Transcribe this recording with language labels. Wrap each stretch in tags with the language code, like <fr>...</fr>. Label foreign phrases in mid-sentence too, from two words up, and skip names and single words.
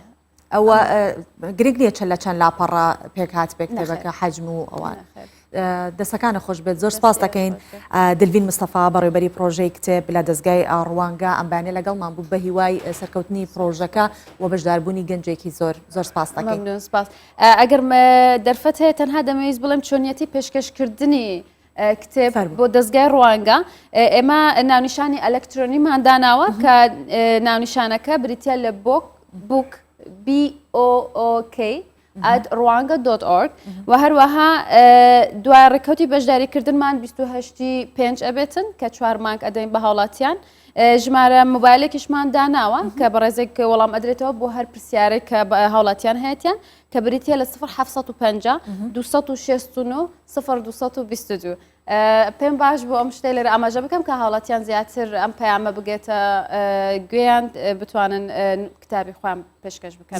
<ckb>ئەوە گرنگ نییە چەند لە چەند لاپەڕە پێکات بێ کتێبەکە حەجم و ئەوان دەستەکانە خۆش بێت زۆر سپاس دەکەین دلڤین مستەفا بەڕێوەبەری پرۆژەی کتێب لە دەستگای ڕوانگە ئەمبانێ لەگەڵمان بوو بە هیوای سەرکەوتنی پرۆژەکە و بەشداربوونی گەنجێکی زۆر سپاس دەکەین ئەگەر دەرفەت هەیە تەنها دەمەویست بڵێم چۆنیەتی پێشکەشکردنی کتێب بۆ دەستگای ڕوانگە ئێمە ناونیشانی ئەلەکترۆنیمان داناوە کە ناونیشانەکە بریتە لە بوک BOOK @rwanga.org و هەروەها دوای ڕێکەوتی بەشداریکردنمان 28/5 ئەبێتن کە 4 مانگ ئەدەین بە هاوڵاتیان ژمارە مۆبایلێکیشمان داناوە کە بەڕێزێک وەڵام ئەدرێتەوە بۆ هەر پرسیارێک کە هاوڵاتیان هەیەیان کە بریتە لە 0750 269 0222 پێم باش بۆ ئەم شتێ لێرە ئاماژە بکەم کە هاوڵاتیان زیاتر ئەم پەیامە بگێتە گوێیان بتوانن کتابی خۆیان پێشکەش بکەن</ckb>